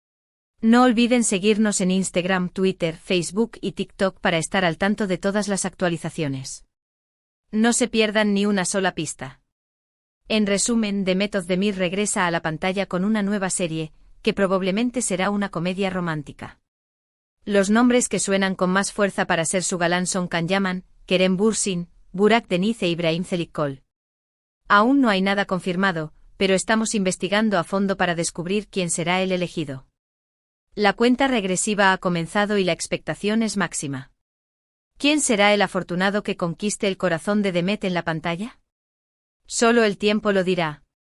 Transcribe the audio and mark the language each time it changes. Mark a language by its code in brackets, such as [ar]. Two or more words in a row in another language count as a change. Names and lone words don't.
[es] No olviden seguirnos en Instagram, Twitter, Facebook y TikTok para estar al tanto de todas las actualizaciones. No se pierdan ni una sola pista. En resumen, Demet Özdemir regresa a la pantalla con una nueva serie, que probablemente será una comedia romántica. Los nombres que suenan con más fuerza para ser su galán son Can Yaman, Kerem Bürsin, Burak Deniz e Ibrahim Çelikkol. Aún no hay nada confirmado, pero estamos investigando a fondo para descubrir quién será el elegido. La cuenta regresiva ha comenzado y la expectación es máxima. ¿Quién será el afortunado que conquiste el corazón de Demet en la pantalla? Solo el tiempo lo dirá.